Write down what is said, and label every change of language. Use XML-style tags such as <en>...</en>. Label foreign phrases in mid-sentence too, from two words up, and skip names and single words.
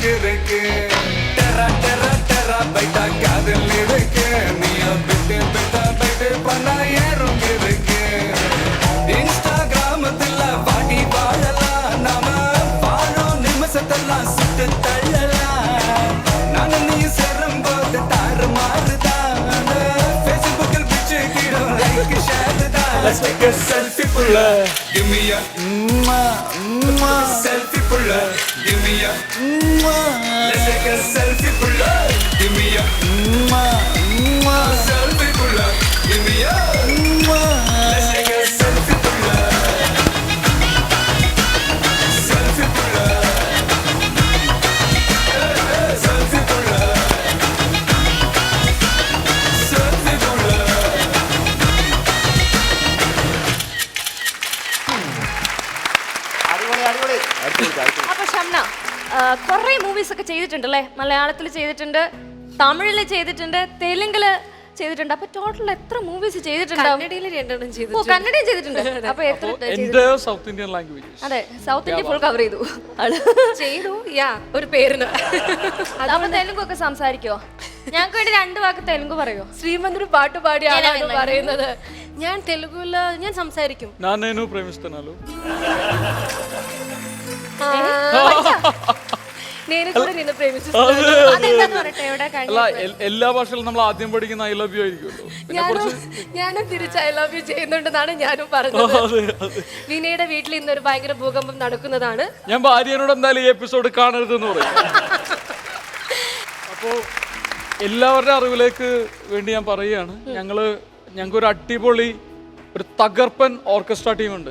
<ta>இருக்கு டர டர டர பைட்டா காதல் இருக்கு நீயோ பிட்டு பிட்டு பைட்டு பண்ணா ஏறுங்க இருக்கு இன்ஸ்டாகிராமத்துல பாடி வாழலாம் நாம வாழும் நிமிஷத்தெல்லாம் சுட்டு தள்ளலாம் நானும் நீ சேரும்போது தாறு மாறுதான் ஃபேஸ்புக்கில் பிச்சு கிடும்</ta> <en>like share</en> <ta>தான்.</ta> <en>Let's take a selfie pulla. Give me a selfie pulla. Give me a Let's take a selfie pulla. Give me a selfie pulla. Give me a Let's take a selfie pulla. Selfie pulla. Selfie pulla. Selfie pulla.</en> <ml>അപ്പൊ ഷംന കുറെ മൂവീസ് ഒക്കെ ചെയ്തിട്ടുണ്ടല്ലേ? മലയാളത്തിൽ ചെയ്തിട്ടുണ്ട്, തമിഴില് ചെയ്തിട്ടുണ്ട്, തെലുങ്കില് ചെയ്തിട്ടുണ്ട്. അപ്പൊ ടോട്ടൽ എത്ര മൂവീസ് ചെയ്തിട്ടുണ്ടാവും? കന്നഡയിൽ 2 ചെയ്തു. ഓ, കന്നഡയും ചെയ്തിട്ടുണ്ട്. അപ്പൊ എത്ര എന്റെ</ml> <en>South Indian language.</en> <ml>അതെ, സൗത്ത് ഇന്ത്യ</ml> <en>full cover</en> <ml>ചെയ്തു ചെയ്തു. യാ, ഒരു പേരിന്. അപ്പൊ തെലുങ്ക് ഒക്കെ സംസാരിക്കോ? ഞങ്ങൾക്ക് വേണ്ടി 2 വാക്ക് തെലുങ്ക് പറയോ? ശ്രീമന്ത് ഒരു പാട്ട് പാടിയാണ് പറയുന്നത്. ഞാൻ തെലുഗുല ഞാൻ സംസാരിക്കും.</ml> <te>నేను ప్రేమిస్తున్నాను. నేను కూడా నిన్ను ప్రేమిച്ചു.</te> <ml>അതെന്താന്ന് പറയട്ടെ, ഇവിടെ അല്ല, എല്ലാ ഭാഷയിലും നമ്മൾ ആദ്യം പഠിക്കുന്ന</ml> <en>I love you</en> <ml>ആയിരിക്കുമല്ലോ. ഞാനും തിരിച്ച്</ml> <en>I love you</en> <ml>ചെയ്യുന്നുണ്ടെന്നാണ് ഞാനും പറഞ്ഞത്. വിനയുടെ വീട്ടിൽ ഇന്നൊരു ഭയങ്കര ഭൂകമ്പം നടക്കുന്നതാണ്. ഞാൻ ഭാര്യനോട് എന്തായാലും ഈ എപ്പിസോഡ് കാണരുതെന്ന് പറയും. അപ്പോൾ എല്ലാവരുടെ അറിവിലേക്ക് വേണ്ടി ഞാൻ പറയുകയാണ്, ഞങ്ങൾക്ക് ഒരു അടിപൊളി ഒരു തകർപ്പൻ ഓർക്കസ്ട്ര ടീമുണ്ട്.</ml>